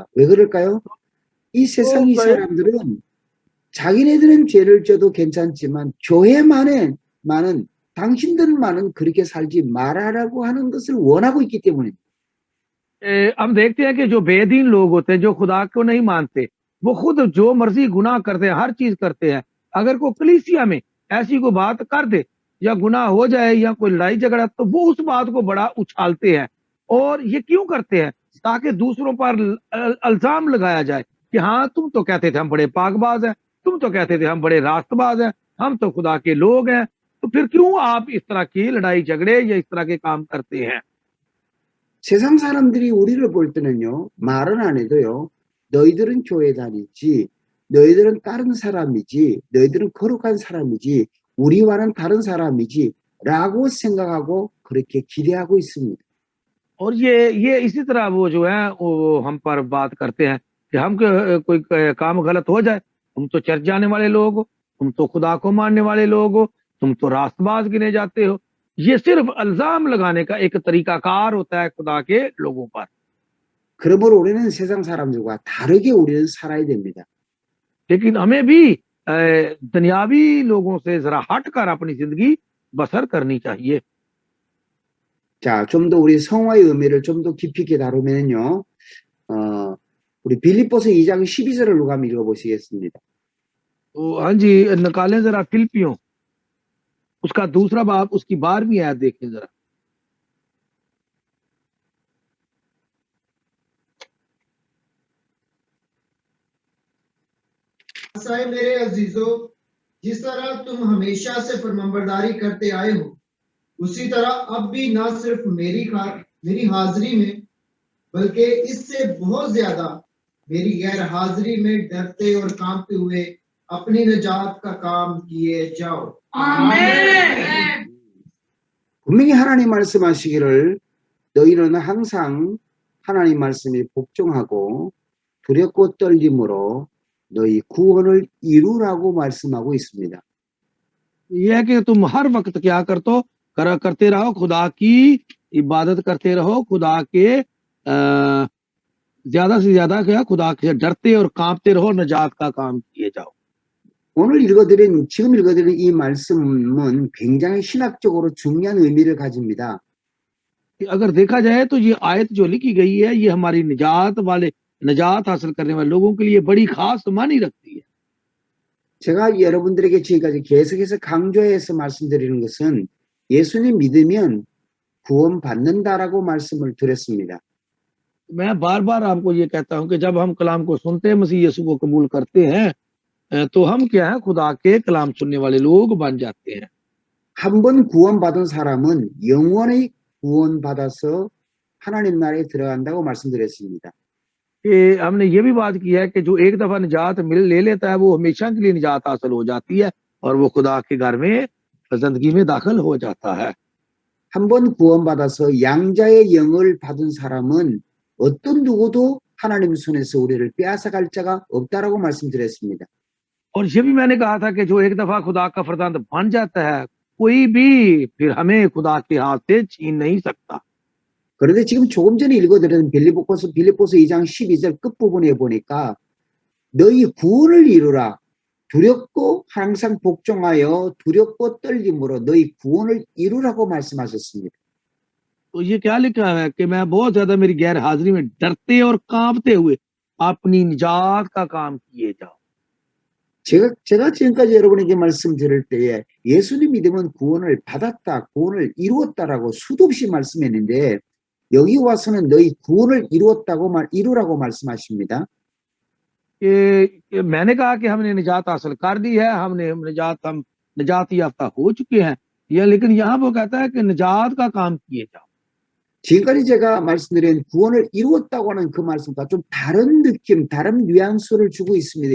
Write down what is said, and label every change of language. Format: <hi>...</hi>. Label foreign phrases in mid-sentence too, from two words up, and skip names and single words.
<ko>왜 그럴까요? 이 세상 이 사람들은 자기네들은 죄를 져도 괜찮지만 교회만은 당신들만은 그렇게 살지 말아라고 하는 것을 원하고 있기 때문입니다.</ko> <ur>ہم دیکھتے ہیں کہ جو بے دین لوگ ہوتے ہیں، جو خدا کو نہیں مانتے، وہ خود جو مرضی گناہ کرتے ہیں، ہر چیز کرتے ہیں. اگر کوئی کلیسیا میں ایسی کوئی بات کر دے یا گناہ ہو جائے یا کوئی لڑائی جھگڑا، تو وہ اس بات کو بڑا اچھالتے ہیں. اور یہ کیوں کرتے ہیں? تاکہ دوسروں پر الزام لگایا جائے کہ ہاں، تم تو کہتے تھے ہم بڑے پاکباز ہیں، تم تو کہتے تھے ہم بڑے راستباز ہیں، ہم تو خدا کے لوگ ہیں، تو پھر کیوں آپ اس طرح کی لڑائی جھگڑے یا اس طرح کے کام کرتے ہیں?</ur> <ko>세상 사람들이 우리를 볼 때는요, 말은 안 해도요, 너희들은 교회 다니지, 너희들은 다른 사람이지, 너희들은 거룩한 사람이지, 우리와는 다른 사람이지 라고 생각하고 그렇게 기대하고 있습니다.</ko> <ur>اور یہ اسی طرح وہ جو ہے وہ ہم پر بات کرتے ہیں کہ ہم کوئی کام غلط ہو جائے، تم تو چرچ جانے والے لوگ ہو، تم تو خدا کو ماننے والے لوگ ہو، تم تو راستباز گنے جاتے ہو. یہ صرف الزام لگانے کا ایک طریقہ کار ہوتا ہے خدا کے لوگوں پر.</ur> <ko>그러므로 우리는 세상 사람들과 다르게 우리는 살아야 됩니다.</ko> <ur>لیکن ہمیں بھی دنیاوی لوگوں سے ذرا ہٹ کر اپنی زندگی بسر کرنی چاہیے.</ur> <ko>자, 좀 더 우리 성화의 의미를 좀 더 깊이 있게 다루면요, 우리 빌립보서 2장 12절을 누가 한번 읽어보시겠습니다.</ko> <ur>تو ہاں جی، نکالیں ذرا فلپیوں اس کا دوسرا باب، اس کی 12ویں آیت دیکھیں ذرا. ایسا ہے میرے عزیزو، جس طرح تم ہمیشہ سے فرمانبرداری کرتے آئے ہو، اسی طرح اب بھی نہ صرف میری حاضری میں، بلکہ اس سے بہت زیادہ میری غیر حاضری میں ڈرتے اور کانپتے ہوئے اپنی نجات کا کام کیے جاؤ.</ur> <ko>아멘. 분명히 하나님 말씀하시기를 너희는 항상 하나님 말씀에 복종하고 두렵고 떨림으로 너희 구원을 이루라고 말씀하고 있습니다.</ko> <ur>یہ ہے کہ تم ہر وقت کیا کرتے رہو، خدا کی عبادت کرتے رہو، خدا کے زیادہ سے زیادہ کیا، خدا سے ڈرتے اور کانپتے رہو، نجات کا کام کیے جاؤ.</ur> <ko>지금 읽어드린 이 말씀은 굉장히 신학적으로 중요한 의미를 가집니다.</ko> <ur>اگر دیکھا جائے تو یہ آیت جو لکھی گئی ہے، یہ ہماری نجات حاصل کرنے والے لوگوں کے لیے بڑی خاص معنی رکھتی ہے.</ur> <ko>제가 여러분들에게 지금까지 계속해서 강조해서 말씀드리는 것은 예수님 믿으면 구원받는다라고 말씀을 드렸습니다.</ko> <ur>میں بار بار آپ کو یہ کہتا ہوں کہ جب ہم کلام کو سنتے ہیں، مسیح یسوع کو قبول کرتے ہیں، تو ہم کیا ہے، خدا کے کلام سننے والے لوگ بن جاتے ہیں.</ur> <ko>한 번 구원받은 사람은 영원히 구원받아서 하나님 나라에 들어간다고 말씀드렸습니다.</ko> <ur>کہ ہم نے یہ بھی بات کی ہے کہ جو ایک دفعہ نجات لے لیتا ہے، وہ ہمیشہ کے لیے نجات حاصل ہو جاتی ہے اور وہ خدا کے گھر میں زندگی میں داخل ہو جاتا ہے.</ur> <ko>한 번 구원받아서 양자의 영을 받은 사람은 어떤 누구도 하나님 손에서 우리를 빼앗아갈 자가 없다라고 말씀드렸습니다.</ko> <ur>اور یہ بھی میں نے کہا تھا کہ جو ایک دفعہ خدا کا فرزند بن جاتا ہے، کوئی بھی پھر ہمیں خدا کے ہاتھ سے چھین نہیں سکتا.</ur> <ko>그런데 지금 조금 전에 읽어드린 빌립보서 2장 12절 끝부분에 보니까 너희 구원을 이루라. 두렵고 항상 복종하여 두렵고 떨림으로 너희 구원을 이루라고 말씀하셨습니다.</ko> <ur>تو یہ کیا لکھا ہے کہ میں بہت زیادہ میری غیر حاضری میں ڈرتے اور کانپتے ہوئے اپنی نجات کا کام کیے جاؤ.</ur> <ko>제가 지금까지 여러분에게 말씀드릴 때에 예수님 믿으면 구원을 받았다, 구원을 이루었다라고 수도 없이 말씀했는데 여기 와서는 너희 구원을 이루라고 말씀하십니다.</ko> <ur>کہ میں نے کہا کہ ہم نے نجات حاصل کر دی ہے، ہم نجات یافتہ ہو چکے ہیں، یا لیکن یہاں وہ کہتا ہے کہ نجات کا کام کیے جاؤ.</ur> <ko>지금까지 제가 말씀드린 구원을 이루었다고 하는 그 말씀과 좀 다른 느낌, 다른 뉘앙스를 주고 있습니다.</ko>